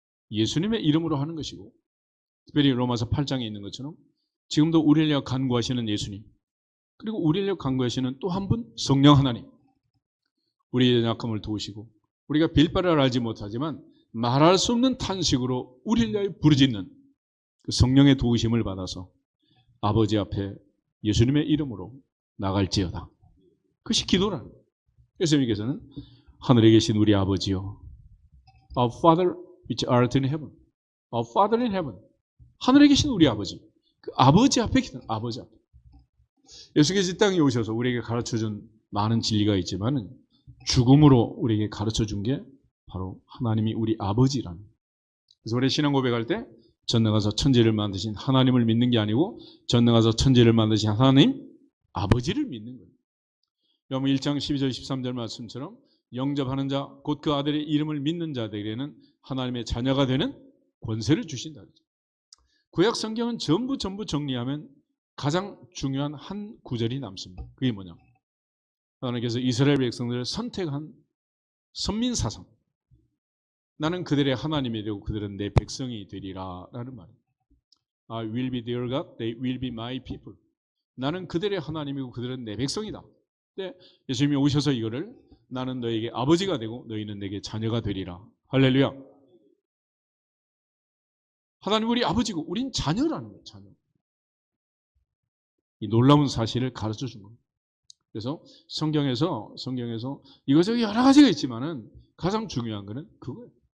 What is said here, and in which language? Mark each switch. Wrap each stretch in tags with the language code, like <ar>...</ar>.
<ko>예수님의 이름으로 하는 것이고, 특별히 로마서 8장에 있는 것처럼 지금도 우리를 위하여 간구하시는 예수님, 그리고 우리를 위하여 간구하시는 또 한 분 성령 하나님, 우리의 연약함을 도우시고 우리가 빌바를 알지 못하지만 말할 수 없는 탄식으로 우리를 위하여 부르짖는 그 성령의 도우심을 받아서 아버지 앞에 예수님의 이름으로 나갈지어다. 그것이 기도라는 거예요. 그래서 여기서는 하늘에 계신 우리 아버지요,</ko> <en>Our Father which art in heaven, Our Father in heaven.</en> <ko>하늘에 계신 우리 아버지, 그 아버지 앞에 기도는 아버지 앞에. 예수께서 이 땅에 오셔서 우리에게 가르쳐준 많은 진리가 있지만 죽음으로 우리에게 가르쳐준 게 바로 하나님이 우리 아버지라는. 그래서 우리 신앙 고백할 때 전능하사 천지를 만드신 하나님을 믿는 게 아니고 전능하사 천지를 만드신 하나님 아버지를 믿는 거예요. 요한복음 1장 12절 13절 말씀처럼 영접하는 자 곧 그 아들의 이름을 믿는 자들에게는 하나님의 자녀가 되는 권세를 주신다. 구약 성경은 전부 정리하면 가장 중요한 한 구절이 남습니다. 그게 뭐냐? 하나님께서 이스라엘 백성들을 선택한 선민사상. 나는 그들의 하나님이 되고 그들은 내 백성이 되리라 라는 말입니다.</ko> <en>I will be their God, they will be my people.</en> <ko>나는 그들의 하나님이고 그들은 내 백성이다. 근데 예수님이 오셔서 이거를 나는 너에게 아버지가 되고 너희는 내게 자녀가 되리라. 할렐루야. 하나님 우리 아버지고 우린 자녀라는 거예요. 자녀. 이 놀라운 사실을 가르쳐 준 겁니다. 그래서 성경에서 이것저것 여러 가지가 있지만은 가장 중요한 거는 그거예요.</ko>